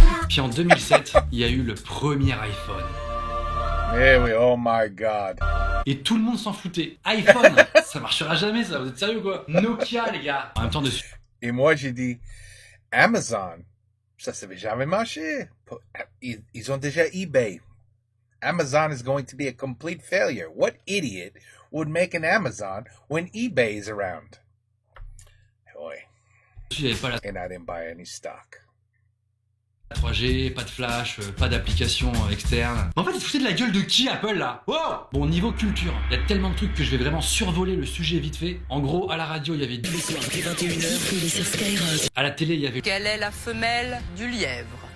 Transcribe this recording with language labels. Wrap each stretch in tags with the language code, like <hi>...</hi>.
<fr>Puis en 2007, il y a eu le premier iPhone. Eh oui,</fr> <en>oh my god.</en> <fr>Et tout le monde s'en foutait. iPhone, ça marchera jamais ça, vous êtes sérieux quoi? Nokia les gars. En même temps dessus. Et moi j'ai dit, Amazon, ça savait jamais marché. Ils ont déjà eBay.</fr> <en>Amazon is going to be a complete failure. What idiot would make an Amazon when eBay is around? Oui. And I didn't buy any stock.</en> <fr>3G, pas de flash, pas d'application externe. En fait, ils se foutaient de la gueule de qui Apple là? Wow. Bon, niveau culture, il y a tellement de trucs que je vais vraiment survoler le sujet vite fait. En gros, à la radio, il y avait... À la télé, il y avait... Quelle est la femelle du lièvre?</fr>